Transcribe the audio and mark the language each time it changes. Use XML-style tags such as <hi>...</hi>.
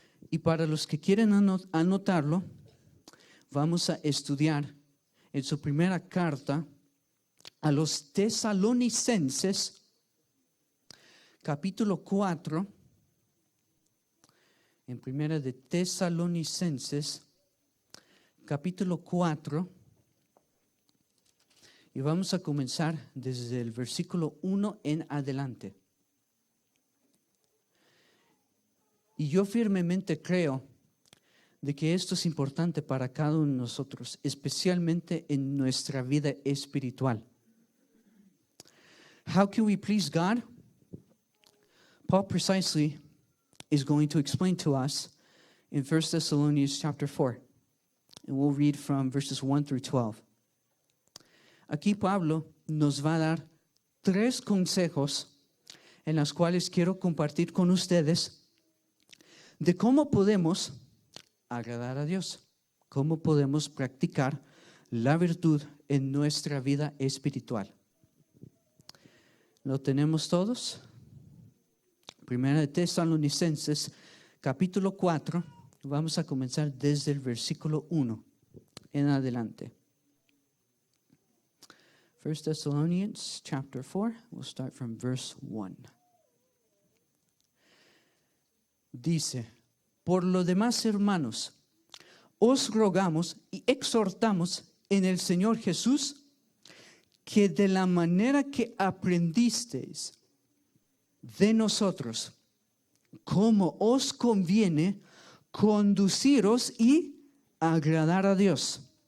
<es>Y para los que quieren anotarlo, vamos a estudiar en su primera carta a los Tesalonicenses, capítulo 4, en primera de Tesalonicenses, capítulo 4, y vamos a comenzar desde el versículo 1 en adelante. Y yo firmemente creo de que esto es importante para cada uno de nosotros, especialmente en nuestra vida espiritual.</es> <en>How can we please God? Paul precisely is going to explain to us in 1 Thessalonians chapter 4. And we'll read from verses 1 through 12.</en> <es>Aquí Pablo nos va a dar 3 consejos en los cuales quiero compartir con ustedes de cómo podemos agradar a Dios, cómo podemos practicar la virtud en nuestra vida espiritual. ¿Lo tenemos todos? Primera de Tesalonicenses, capítulo 4, vamos a comenzar desde el versículo 1 en adelante.</es> <en>1 Thessalonians chapter 4, we'll start from verse 1.</en> <es>Dice, por lo demás, hermanos, os rogamos y exhortamos en el Señor Jesús que de la manera que aprendisteis de nosotros, como os conviene, conduciros y agradar a Dios.</es>